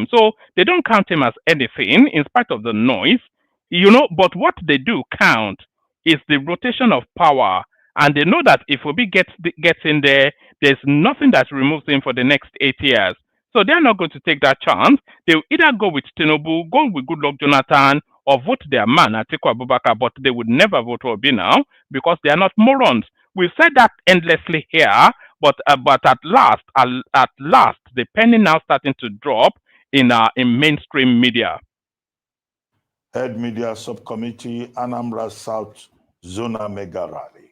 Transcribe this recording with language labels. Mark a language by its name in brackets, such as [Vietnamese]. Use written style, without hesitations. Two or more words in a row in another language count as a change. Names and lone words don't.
[English] So they don't count him as anything in spite of the noise, But what they do count is the rotation of power, and they know that if Obi gets in there, there's nothing that removes him for the next 8 years. So they're not going to take that chance. They'll either go with Tinubu, go with Goodluck Jonathan, or vote their man, Atiku Abubakar, but they would never vote for Obi now because they are not morons. We've said that endlessly here, but at last, the penny now starting to drop in mainstream media. Head Media Subcommittee, Anambra South Zona Mega Rally.